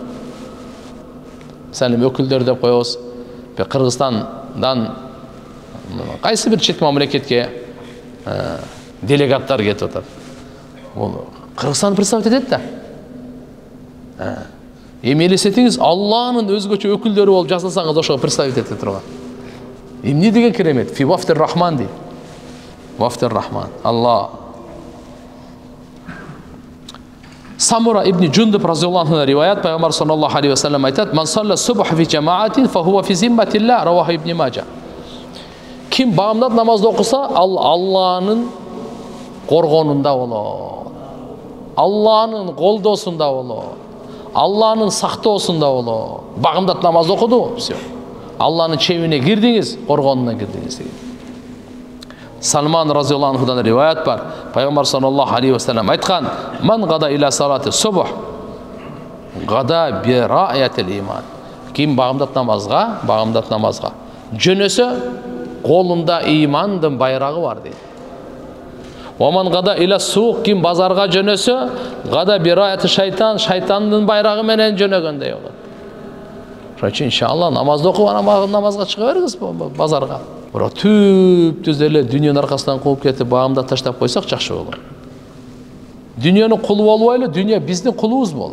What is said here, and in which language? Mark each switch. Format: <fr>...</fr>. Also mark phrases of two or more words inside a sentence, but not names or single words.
<ky>Мисалы өкүлдөр деп коебуз. Кыргызстандан кайсы бир чет мамлекетке делегаттар кетип атат. Бул Кыргызстанды представить этет да. Эми элестетиңиз, Алланын өзгөчө өкүлдөрү болуп жазылсаңыз, ошого представить ете турган. Эмне деген керемет?</ky> <ar>في وفد الرحمن</ar> <ky>дейт.</ky> <ar>وفد الرحمن. Алла. Самура ибн Джундуб رضي الله عنه</ar> <ky>риваят, пайгамбар</ky> <ar>صلى الله عليه وسلم айтат: "من صلى الصبح في جماعة فهو في ذمة الله", رواه ابن ماجه.</ar> <ky>Ким багымдат намазды окуса, ал Алланын коргонунда болот. Алланын колдосунда болот. Алланын сактоосунда болот. Багымдат намаз окуду, все. Алланын чебине кирдиңиз, коргонуна кирдиңиз деген. Салман</ky> <ar>رضي الله عنه</ar> <ky>риваят бар.</ky> <ar>Пайгамбар صلى الله عليه وسلم айткан: "من غدا إلى صلاة الصبح غدا براية الإيمان."</ar> <ky>Ким багымдат намазга жөнөсө, колунда имандын байрагы бар дейт.</ky> <ar>"ومن غدا إلى السوق",</ar> <ky>ким базарга жөнөсө,</ky> <ar>غدا براية الشيطان,</ar> <ky>шайтандын байрагы менен жөнөгөндөй болот. Ошон үчүн иншалла намазды окуп, анан намазга чыга бериңиз базарга. Бирок түп-түз эле дүйнөнүн аркасынан кууп кетип, багымда таштап койсок жакшы болот. Дүйнөнүн кулу болбойлу, дүйнө биздин кулубуз болот.</ky>